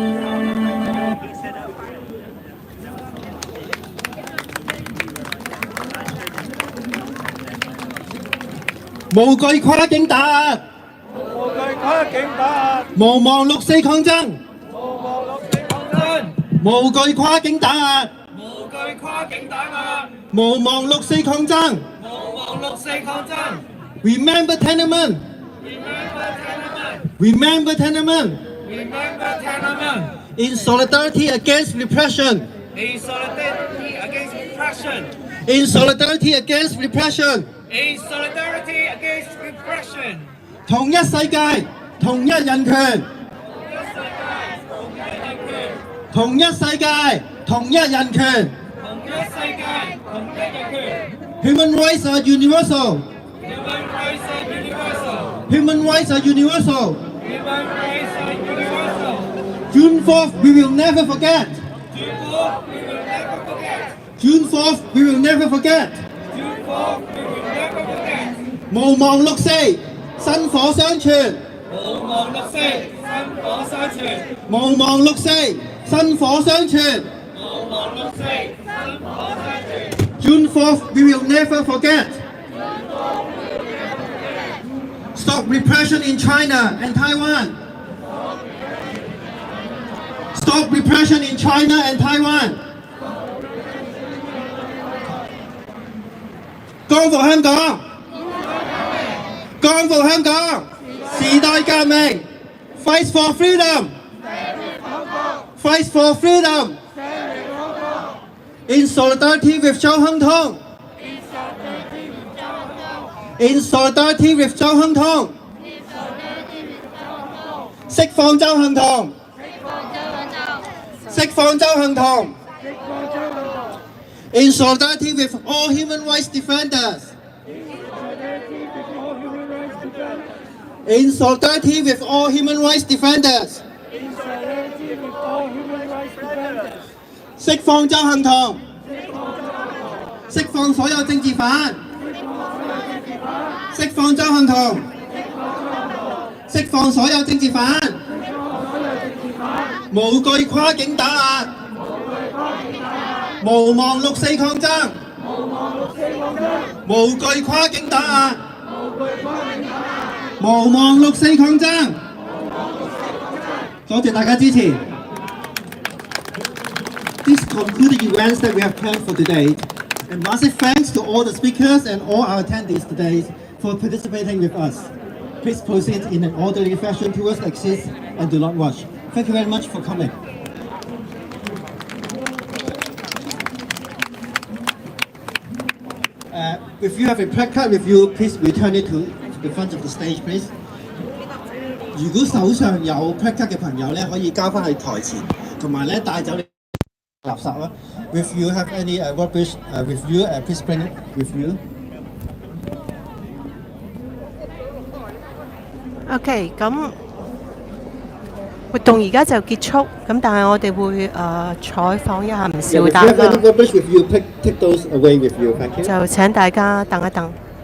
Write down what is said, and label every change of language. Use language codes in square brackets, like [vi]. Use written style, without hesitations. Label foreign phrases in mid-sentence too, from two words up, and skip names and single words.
[yue] 無懼跨境打壓，無懼跨境打壓，無忘六四抗爭，無忘六四抗爭，無懼跨境打壓，無懼跨境打壓，無忘六四抗爭。無忘六四抗爭。 [en] Remember Tiananmen. Remember Tiananmen. Remember Tiananmen. Remember Tiananmen. In solidarity against repression. In solidarity against repression. In solidarity against repression. In solidarity against repression. [yue] 同一世界，同一人權。同一世界，同一人權。同一世界，同一人權。 [en] Human rights are universal. Human rights are universal. Human rights are universal. Human rights are universal. June 4th, we will never forget. June 4th, we will never forget. June 4th, we will never forget. June 4th, we will never forget. [yue] 無忘六四，薪火相傳。無忘六四，薪火相傳。無忘六四，薪火相傳。無忘六四，薪火相傳。 [en] June 4th, we will never forget. Stop repression in China and Taiwan. Stop repression in China and Taiwan. [yue] 光復香港，光復香港，時代革命 ， [en] Fight for freedom, fight for freedom. In solidarity with 周亨通。In solidarity with 周亨通， [yue] 釋放周亨通，釋放周亨通。 [en] In solidarity with all human rights defenders. In solidarity with all human rights defenders. [yue] 釋放鄒幸彤，釋放所有政治犯，釋放鄒幸彤，釋放所有政治犯，無懼跨境打壓，無忘六四抗爭，無懼跨境打壓，無忘六四抗爭。多謝大家支持。 [en] This concludes the events that we have planned for today. And massive thanks to all the speakers and all our attendees today for participating with us. Please proceed in an orderly fashion towards the exit and do not rush. Thank you very much for coming. If you have a placard with you, please return it to the front of the stage, please. [yue] 如果手上有 placard 嘅朋友咧，可以交翻去台前，同埋咧帶走你垃圾啦。 [en] If you have any rubbish with you, please bring it with you. [yue] OK， 咁活動而家就結束，咁但係我哋會採訪一下吳兆達啦。就請大家等一等。